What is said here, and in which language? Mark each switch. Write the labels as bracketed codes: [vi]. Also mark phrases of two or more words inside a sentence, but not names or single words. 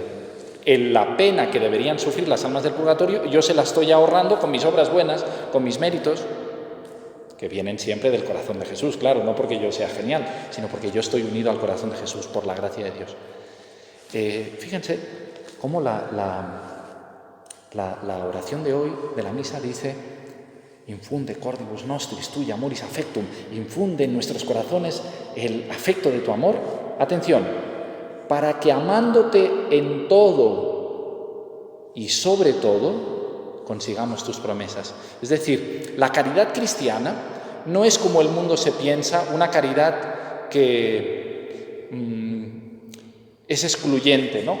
[es] En la pena que deberían sufrir las almas del purgatorio, yo se la estoy ahorrando con mis obras buenas, con mis méritos, que vienen siempre del corazón de Jesús, claro, no porque yo sea genial, sino porque yo estoy unido al corazón de Jesús por la gracia de Dios. Fíjense cómo la oración de hoy, de la misa, dice: [la] infunde cordibus nostris tui amoris affectum, [es] infunde en nuestros corazones el afecto de tu amor. Atención, para que amándote en todo y sobre todo, consigamos tus promesas. Es decir, la caridad cristiana no es como el mundo se piensa, una caridad que es excluyente, ¿no?